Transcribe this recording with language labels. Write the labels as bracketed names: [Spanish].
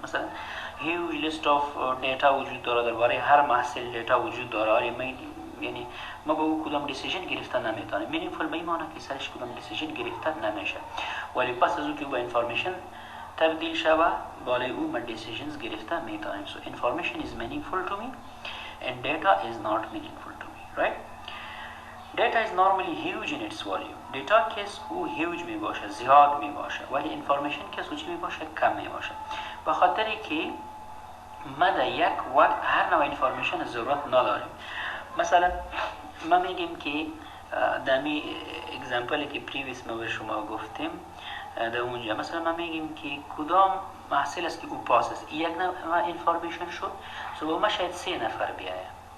[Persian] مثلا [English] huge list of data [Persian] وجود داره، درباره هر محصول دیتا وجود داره، یعنی ما به او کدام دیسیژن گرفتن نمیتونیم. meaningful به این معنی که سرش کدام دیسیژن گرفتن نمیشه، ولی پس از او که به information تبدیل شود بالای او من decisions گرفته میتونیم. [English] So information is meaningful to me and data is not meaningful to me, right? Data is normally huge in its volume. [Persian] data کس او huge می باشه، زیاد می باشه، ولی information کس او چی می باشه؟ کم می باشه. به خاطری که ما در یک وقت هر نوع information ضرورت نداریم. مثلا ما میگیم که دمی اگزمپلی که پریویس ما به شما گفتیم در اونجا، مثلا ما میگیم که کدام محصول است که او پاس است، یک نوع انفارمیشن شد، صبح ما شاید 3 نفر بیایه.